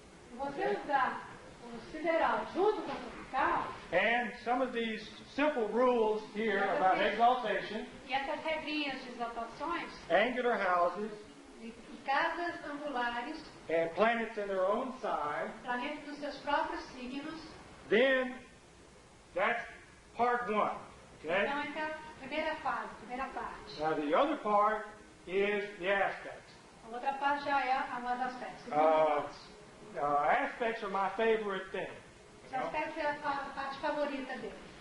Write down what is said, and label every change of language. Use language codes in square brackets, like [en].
[pt] Se você usar o sideral junto com o tropical, [en] and some of these simple rules here about exaltation, [pt] e essas regrinhas de exaltações, [en] angular houses, [pt] de casas angulares, [en] and planets in their own sign, [pt] planetas dos seus próprios signos, [en] then that's part 1. Okay? [pt] então essa é a primeira fase, primeira parte. [en] Now the other part is the aspects. [pt] A outra parte já é os aspectos. [en] Aspects are my favorite thing. [pt] Os aspectos é a parte favorita dele.